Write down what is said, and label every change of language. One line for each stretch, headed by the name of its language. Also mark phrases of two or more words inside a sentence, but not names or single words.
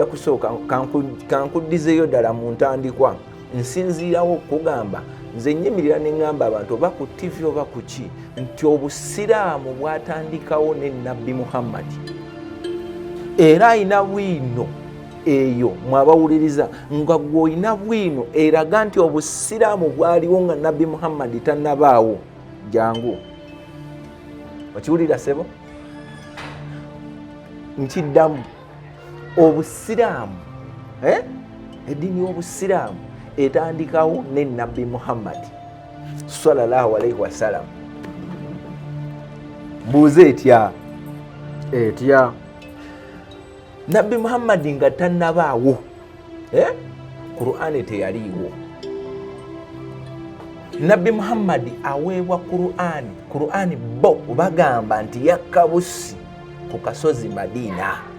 Ganda: kusooka kankuddizeyo ddala mu ntandikwa nsinziirawo okugamba nze nyimirira ne ŋŋamba abantu oba ku TV oba ku ki nti Obusiraamu bwatandikawo ne Nabbi Muhammad era ayina bwino eyo mwabawuliriza nga gw'olina bwino eraga nti Obusiraamu bwaliwo nga Nabbi Muhammad tannabaawo. Jangu okiwulira ssebo nkiddamu obusiraamu eddiini y'obusiraamu etandikawo ne nabbi Muhammad
Arabic: صلى الله عليه وسلم.
Ganda: Mbuuze etya nabbi Muhammad nga tannabaawo Qur'ani teyaliiwo. Nabbi Muhammad aweebwa Qur'ani bo bagamba nti yakka bussi ku kasozi Madiina.